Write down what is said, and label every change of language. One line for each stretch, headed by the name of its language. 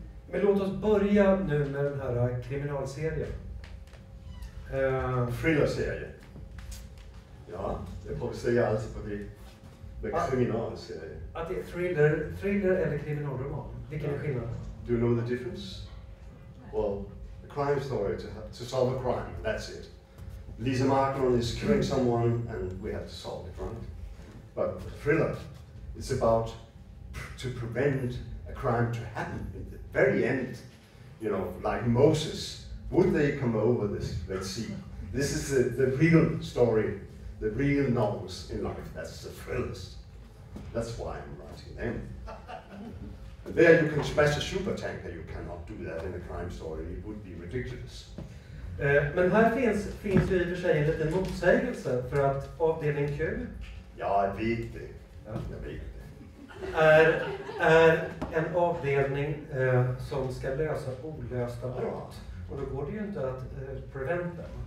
Swedish: Men låt oss börja nu med den här kriminalserien. Thrillerserie. Ja, jag får säga alltid på det. Med kriminalserie. Att det är thriller eller kriminalroman. Vilken är skillnaden?
English: Do you know the difference? Well, a crime story to solve a crime, that's it. Lisa Marklund is killing someone and we have to solve it, right? But a thriller, it's about to prevent a crime to happen. At the very end, you know, like Moses, would they come over this? Let's see. This is the real story, the real novels in life. That's the thrillers. That's why I'm writing them. And there you can smash a supertanker. You cannot do that in a crime story. It would be ridiculous.
Swedish: Men här finns ju i och för sig en liten motsägelse, för att avdelning Q. Ja, jag vet det. Ja. Jag vet det. Är en avdelning som ska lösa olösta brott. Och då går det ju inte att preventa.